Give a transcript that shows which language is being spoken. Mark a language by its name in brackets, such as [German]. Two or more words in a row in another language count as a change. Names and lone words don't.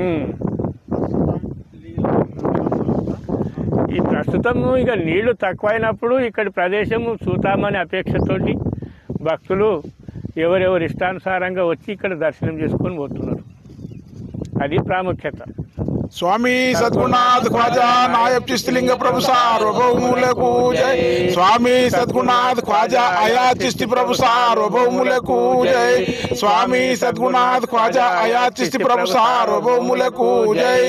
[Telugu] ఈ ప్రస్తుతము ఇక నీళ్లు తక్కువైనప్పుడు ఇక్కడి ప్రదేశము చూతామనే అపేక్షతోటి భక్తులు ఎవరెవరు ఇష్టానుసారంగా వచ్చి ఇక్కడ దర్శనం చేసుకొని పోతున్నారు. అది ప్రాముఖ్యత. స్వామి సద్గురునాథ ఖ్వాజా నాయబ్ చిష్తీలింగ ప్రభు సార్వభౌములే జయ। స్వామి సద్గురునాథ ఖ్వాజా అయాజ్ చిష్తీ ప్రభు సార్వభౌములే జయ। స్వామి సద్గురునాథ ఖ్వాజా అయాజ్ చిష్తీ ప్రభు సార్వభౌములే జయ।